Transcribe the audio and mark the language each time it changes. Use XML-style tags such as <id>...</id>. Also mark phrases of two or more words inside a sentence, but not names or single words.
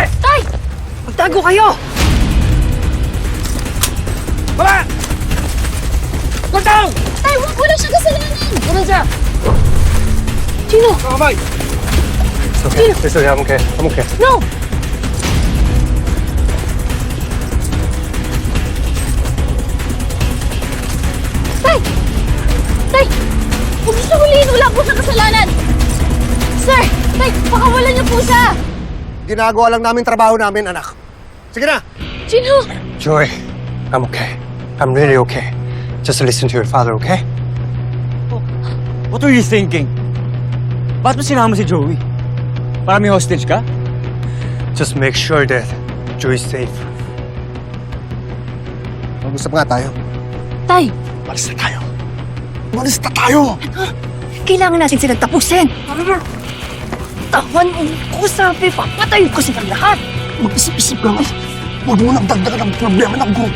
<tl>Tay! Magtago kayo!</tl> <ko>봐봐! 꼴짱!</ko> <tl>Tay, wala siya kasalanan! Wala siya! Sino?</tl> <ko>가만히! 오케이, 됐어, 화목해.</ko> <tl>No! Tay! Tay! Huwag niyo siya hulihin! Wala po siyang kasalanan! Sir! Tay! Pakawalan niyo po siya! Ginagawa lang namin trabaho namin, anak. Sige na! Jinho!</tl> <en>Joy, I'm okay. I'm really okay. Just listen to your father, okay? What were you thinking?</en> <tl>Ba't mo sinama si Joey? Para may hostage ka?</tl> <en>Just make sure that Joy is safe.</en> <tl>Mag-usap nga tayo. Tay! Malis na tayo. Malis na tayo! Kailangan natin silang tapusin! Tawan ko sabi, papatayin ko silang lahat! Mag-isip-isip ka nga. Huwag mo nang dagdagan ang problema ng grupo.</tl>